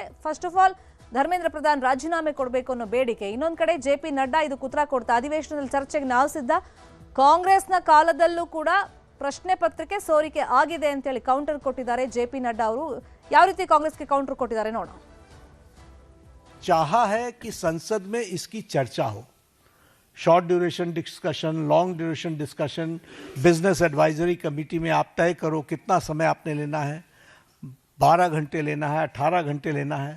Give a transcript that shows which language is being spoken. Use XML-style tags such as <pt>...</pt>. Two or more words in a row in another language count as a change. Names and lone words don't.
<en>first of all</en> <kn>ಧರ್ಮೇಂದ್ರ ಪ್ರಧಾನ್ ರಾಜೀನಾಮೆ ಕೊಡಬೇಕು ಅನ್ನೋ ಬೇಡಿಕೆ. ಇನ್ನೊಂದು ಕಡೆ ಜೆಪಿ ನಡ್ಡಾ ಇದು ಉತ್ತರ ಕೊಡ್ತಾ, ಅಧಿವೇಶನದಲ್ಲಿ ಚರ್ಚೆಗೆ ನಾವು ಸಿದ್ಧ. ಕಾಂಗ್ರೆಸ್ನ ಕಾಲದಲ್ಲೂ ಕೂಡ ಪ್ರಶ್ನೆ ಪತ್ರಿಕೆ ಸೋರಿಕೆ ಆಗಿದೆ ಅಂತೇಳಿ ಕೌಂಟರ್ ಕೊಟ್ಟಿದ್ದಾರೆ ಜೆಪಿ ನಡ್ಡಾ ಅವರು. ಯಾವ ರೀತಿ ಕಾಂಗ್ರೆಸ್ಗೆ ಕೌಂಟರ್ ಕೊಟ್ಟಿದ್ದಾರೆ ನೋಡೋಣ.</kn> <hi>चाहा है कि संसद में इसकी चर्चा हो,</hi> <en>short duration discussion, long duration discussion, business advisory committee</en> <hi>में आप तय करो कितना समय आपने लेना है, 12 घंटे लेना है, 18 घंटे लेना है.</hi>